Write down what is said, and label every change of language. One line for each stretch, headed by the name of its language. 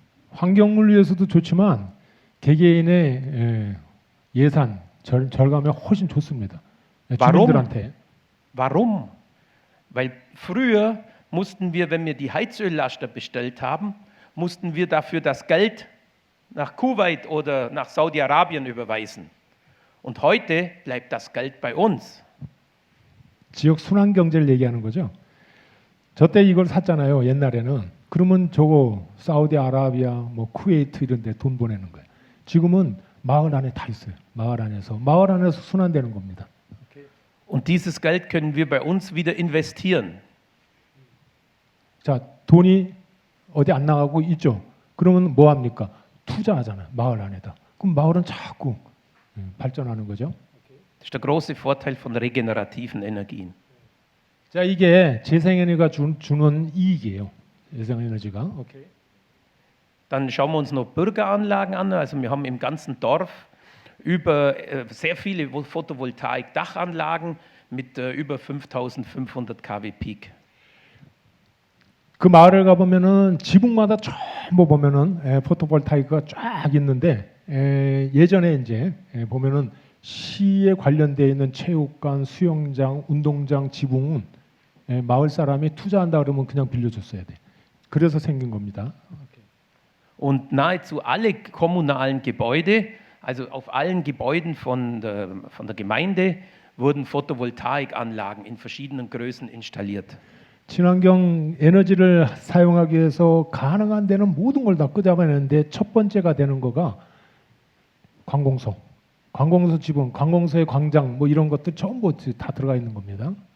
Korean: 환경을 위해서도 좋지만 개개인의 예산 절감에 훨씬 좋습니다. 주민들한테.
German: Warum? Weil früher mussten wir, wenn wir die Heizöllaster bestellt haben, mussten wir dafür das Geld nach Kuwait oder nach Saudi-Arabien überweisen. Und heute bleibt das Geld bei uns.
Korean: 지역 순환 경제를 얘기하는 거죠. 저때 이걸 샀잖아요. 옛날에는. 그러면 저거 사우디아라비아, 뭐 쿠웨이트 이런 데 돈 보내는 거예요. 지금은 마을 안에 다 있어요. 마을 안에서 순환되는 겁니다.
German: Und dieses Geld können wir bei uns wieder investieren.
Korean: 자, 돈이 어디 안 나가고 있죠. 그러면 뭐 합니까? 투자하잖아요. 마을 안에다. 그럼 마을은 자꾸 발전하는 거죠.
German: Das ist der große Vorteil von regenerativen Energien.
Korean: 자, 이게 재생에너지가 주는 이익이에요. 재생에너지가. 오케이.
German: Dann schauen wir uns noch Bürgeranlagen an. Also wir haben im ganzen Dorf sehr viele Photovoltaik-Dachanlagen mit über 5500 kW Peak.
Korean: 그 마을을 가보면은 지붕마다 전부 보면은 포토볼타이크가 쫙 있는데 예전에 이제 보면은 시에 관련되어 있는 체육관, 수영장, 운동장 지붕은 마을 사람이 투자한다 그러면 그냥 빌려줬어야 돼. 그래서 생긴 겁니다.
German: Und nahezu alle kommunalen Gebäude, also auf allen Gebäuden von der Gemeinde, wurden Photovoltaikanlagen in verschiedenen Größen installiert.
Korean: 친환경 에너지를 사용하기 위해서 가능한 데는 모든 걸 다 끄잡아내는데 첫 번째가 되는 거가 관공서 지붕, 관공서의 광장 뭐 이런 것들 전부 다 들어가 있는 겁니다.